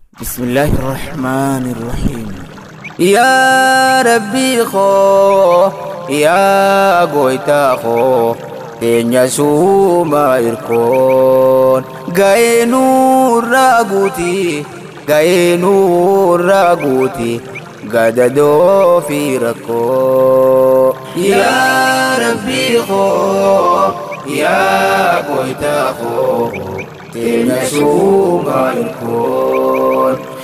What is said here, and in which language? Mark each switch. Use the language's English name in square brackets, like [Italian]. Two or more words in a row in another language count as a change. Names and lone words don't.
[Arabic] بسم الله الرحمن الرحيم. [Oromo] Yaa Rabbii koo, yaa Goytaa koo, teenya suuma irkoon. Ga'ee nurraa guuti, ga'ee nurraa guuti, gadadoo fi rakkoo. Yaa Rabbii koo, yaa Goytaa koo, teenya suuma irkoon.